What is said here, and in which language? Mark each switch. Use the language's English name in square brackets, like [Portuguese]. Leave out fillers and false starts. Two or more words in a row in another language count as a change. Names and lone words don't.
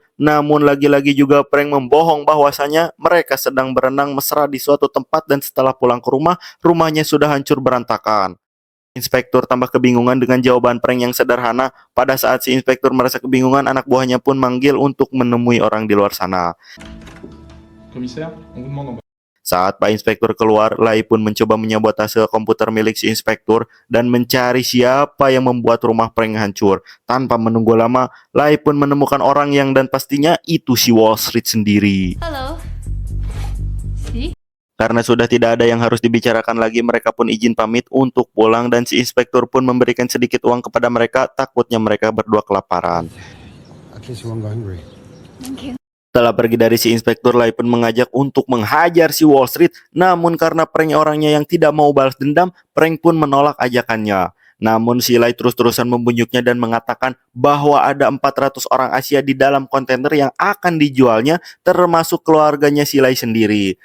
[Indonesian] Namun lagi-lagi juga Frank membohong bahwasanya mereka sedang berenang mesra di suatu tempat dan setelah pulang ke rumah, rumahnya sudah hancur berantakan. Inspektur tambah kebingungan dengan jawaban Frank yang sederhana. Pada saat si inspektur merasa kebingungan, anak buahnya pun manggil untuk menemui orang di luar sana. [French] Commissaire, on vous demande en bas. [Indonesian] Saat Pak Inspektur keluar, Lai pun mencoba menyabotase komputer milik si inspektur dan mencari siapa yang membuat rumah Frank hancur. Tanpa menunggu lama, Lai pun menemukan orang yang dan pastinya itu si Wall Street sendiri. Halo. Si? Karena sudah tidak ada yang harus dibicarakan lagi, mereka pun izin pamit untuk pulang dan si inspektur pun memberikan sedikit uang kepada mereka, takutnya mereka berdua kelaparan. [English] At least you won't go hungry. Thank you. [Indonesian] Setelah pergi dari si inspektur, Lai pun mengajak untuk menghajar si Wall Street. Namun karena Frank orangnya yang tidak mau balas dendam, Frank pun menolak ajakannya. Namun si Lai terus-terusan membunjuknya dan mengatakan bahwa ada 400 orang Asia di dalam kontainer yang akan dijualnya, termasuk keluarganya si Lai sendiri.